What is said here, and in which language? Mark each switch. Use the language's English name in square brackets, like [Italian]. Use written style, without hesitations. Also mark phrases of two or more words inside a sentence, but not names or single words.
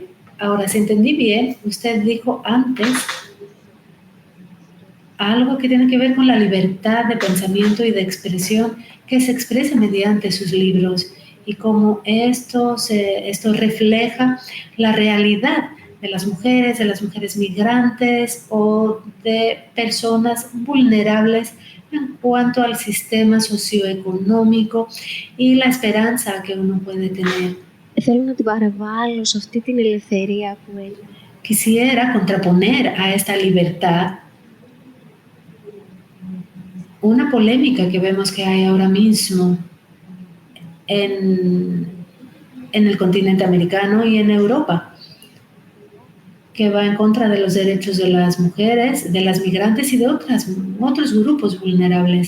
[Spanish] Ahora, si entendí bien, usted dijo antes algo que tiene que ver con la libertad de pensamiento y de expresión que se expresa mediante sus libros y cómo esto refleja la realidad de las mujeres migrantes o de personas vulnerables en cuanto al sistema socioeconómico y la esperanza que uno puede tener. [Greek] Θέλω να την παραβάλω σε αυτή την ελευθερία που έχει. [Spanish] Quisiera contraponer a esta libertad una polémica que vemos que hay ahora mismo en el continente americano y en Europa, que va en contra de los derechos de las mujeres, de las migrantes y de otros grupos vulnerables.